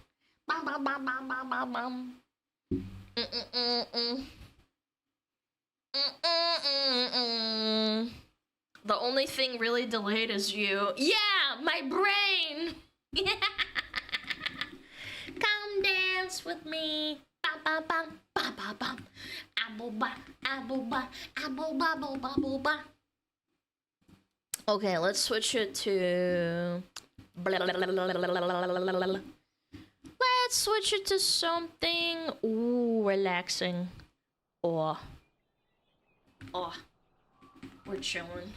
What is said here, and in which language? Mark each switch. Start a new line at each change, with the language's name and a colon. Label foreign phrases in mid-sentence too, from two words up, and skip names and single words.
English: The only thing really delayed is you. Yeah, my brain. Come dance with me. Ba ba ba ba ba. Apple ba, apple ba, apple bubble bubble ba. Okay, let's switch it to. Let's switch it to something relaxing. Oh, we're chilling.